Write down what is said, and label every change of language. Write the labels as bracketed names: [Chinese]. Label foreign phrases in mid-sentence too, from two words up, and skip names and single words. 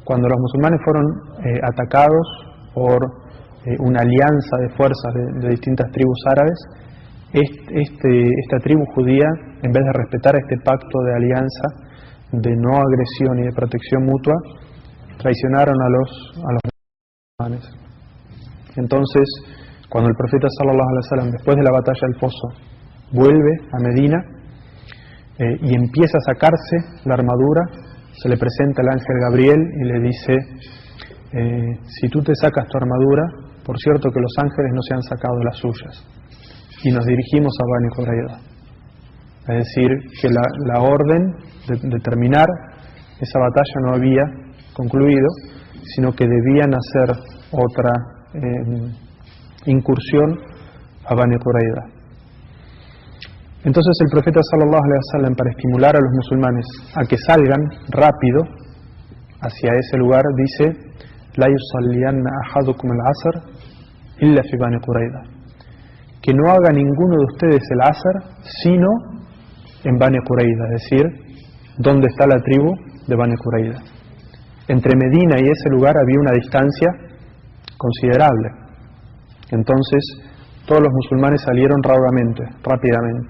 [Spanish] cuando los musulmanes fueron atacados por una alianza de fuerzas de distintas tribus árabes, esta tribu judía, en vez de respetar este pacto de alianza, de no agresión y de protección mutua, traicionaron a los musulmanes. Entonces, cuando el profeta [Arabic] صلى الله عليه وسلم, [Spanish] después de la batalla del Pozo, vuelve a Medina y empieza a sacarse la armadura, se le presenta el ángel Gabriel y le dice: si tú te sacas tu armadura, por cierto que los ángeles no se han sacado las suyas. Y nos dirigimos a Bani Qurayza. Es decir, que la orden de terminar esa batalla no había concluido, sino que debían hacer otra incursión a Bani Qurayza. Entonces el profeta [Arabic] صلى الله عليه وسلم, [Spanish] para estimular a los musulmanes a que salgan rápido hacia ese lugar, dice: [Arabic] لا يصلين أحدكم العصر إلا في بني قريظة, [Spanish] que no haga ninguno de ustedes el asr sino en Bani Qurayza, es decir, donde está la tribu de Bani Qurayza. Entre Medina y ese lugar había una distancia considerable. Entonces todos los musulmanes salieron rápidamente.